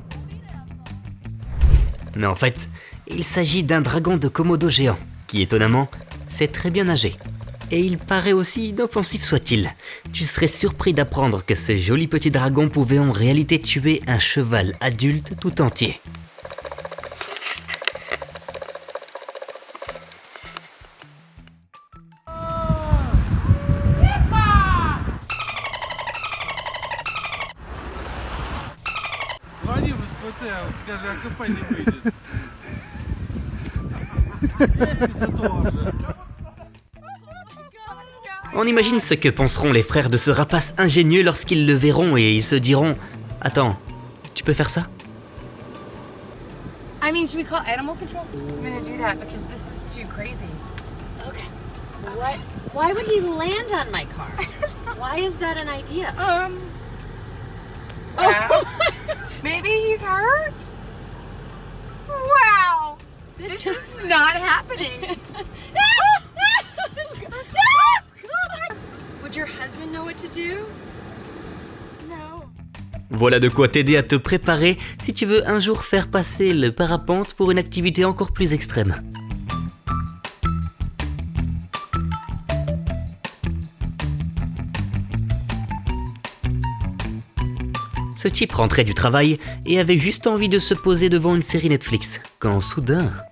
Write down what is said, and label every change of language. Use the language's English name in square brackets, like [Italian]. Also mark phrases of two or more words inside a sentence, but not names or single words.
[French] Mais en fait, il s'agit d'un dragon de Komodo géant, qui étonnamment, sait très bien nager. Et il paraît aussi inoffensif soit-il. Tu serais surpris d'apprendre que ce joli petit dragon pouvait en réalité tuer un cheval adulte tout entier. [Russian] Звони в СПТ, скажи, а КП не выйдет. Лестница тоже. [French] On imagine ce que penseront les frères de ce rapace ingénieux lorsqu'ils le verront et ils se diront « Attends, tu peux faire ça ?» [English] I mean, should we call animal control? I'm gonna do that because this is too crazy. Okay. What? Why would he land on my car? Why is that an idea? Oh. Maybe he's hurt? Wow! This is not happening. Did your husband know what to do? No. [French] Voilà de quoi t'aider à te préparer si tu veux un jour faire passer le parapente pour une activité encore plus extrême. Ce type rentrait du travail et avait juste envie de se poser devant une série Netflix, quand soudain...